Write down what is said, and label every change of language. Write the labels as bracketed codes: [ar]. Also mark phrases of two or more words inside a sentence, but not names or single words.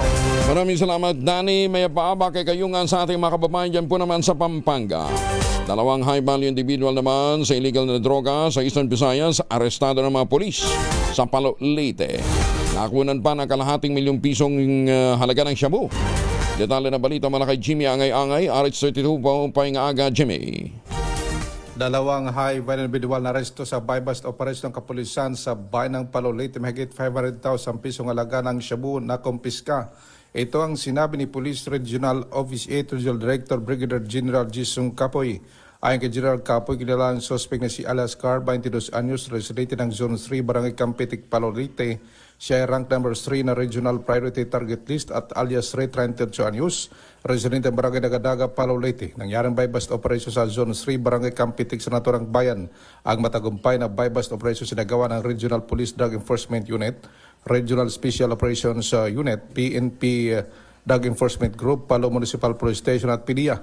[tl] Maraming salamat, Danny. May paaba kay kayungan sa ating mga kababayan dyan po naman sa Pampanga. 2 [en] high-value individual [tl] naman sa illegal na droga sa Eastern Visayas, arestado ng mga polis sa Palo, Leyte. Nakunan pa ng kalahating milyong pisong halaga ng shabu. Detalye na balita mula kay Jimmy Angay-Angay, RH32 po painga-aga, Jimmy. 2 [en] high-value individual [tl] na aresto sa [en] buy-bust operation [tl] ng kapulisan sa bayan ng Palo, Leyte. Mahigit 500,000 pisong halaga ng shabu na kumpiska. Ito ang sinabi ni Police Regional Office 8 Regional Director Brigadier General Jisung Kapoy. Ayon kay General Kapoy, kilala ang suspect na si Alaskar, 22 anyos, residente ng Zone 3, Barangay Campitic, Palo, Leyte. Siya ay rank number 3 na Regional Priority Target List at alias Ray, 38 anyos, residente ng Barangay Dagadaga, Palo, Leyte. Nangyaring [en] buy-bust operation [tl] sa Zone 3, Barangay Campitic sa naturang bayan. Ang matagumpay na [en] buy-bust operation [tl] sinagawa ng Regional Police Drug Enforcement Unit, Regional Special Operations Unit, PNP Drug Enforcement Group, Palo Municipal Police Station at PDEA.